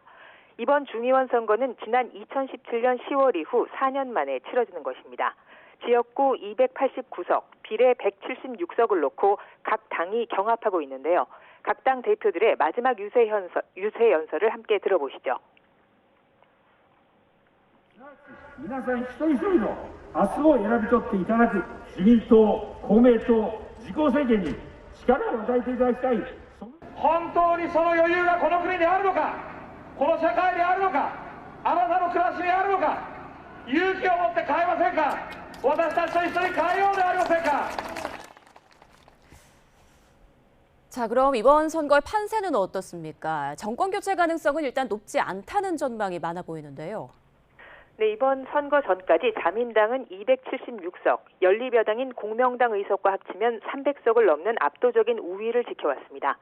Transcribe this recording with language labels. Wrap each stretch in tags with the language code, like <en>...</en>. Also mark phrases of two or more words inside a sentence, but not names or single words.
<ko>이번 중의원 선거는 지난 2017년 10월 이후 4년 만에 치러지는 것입니다. 지역구 289석, 비례 176석을 놓고 각 당이 경합하고 있는데요. 각 당 대표들의 마지막 유세 연설을 함께 들어보시죠.</ko> <ja>皆さん一人一人の明日を選び取っていただく自民党、公明党、自公政権に力を与えていただきたい。本当にその余裕がこの国にあるのか、この社会にあるのか、あなたの暮らしにあるのか、勇気を持って変えませんか。私たちと一緒に変えようではありませんか。</ja> <ko>자, 그럼 이번 선거의 판세는 어떻습니까? 정권 교체 가능성은 일단 높지 않다는 전망이 많아 보이는데요. 네, 이번 선거 전까지 자민당은 276석, 연립여당인 공명당 의석과 합치면 300석을 넘는 압도적인 우위를 지켜왔습니다.</ko>